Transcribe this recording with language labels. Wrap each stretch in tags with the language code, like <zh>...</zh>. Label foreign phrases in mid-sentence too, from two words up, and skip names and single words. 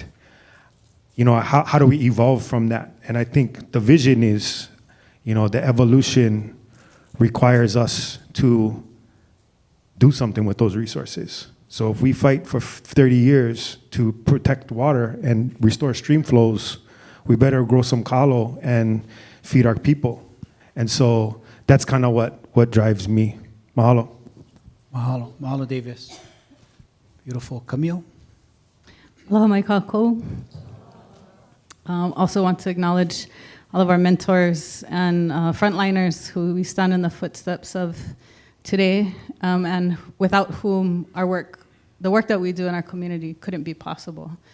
<en>How do we evolve from that? And I think the vision is, the evolution requires us to do something with those resources. So if we fight for 30 years to protect water and restore stream flows, we better grow some kalo and feed our people. And so that's kind of what drives me. Mahalo.</en> <haw>Mahalo. Mahalo,</haw> <en>Davis. Beautiful. Camille?</en> <haw>Aloha mai kākou.</haw> <en>Also want to acknowledge all of our mentors and frontliners who we stand in the footsteps of today, and without whom the work that we do in our community couldn't be possible.</en>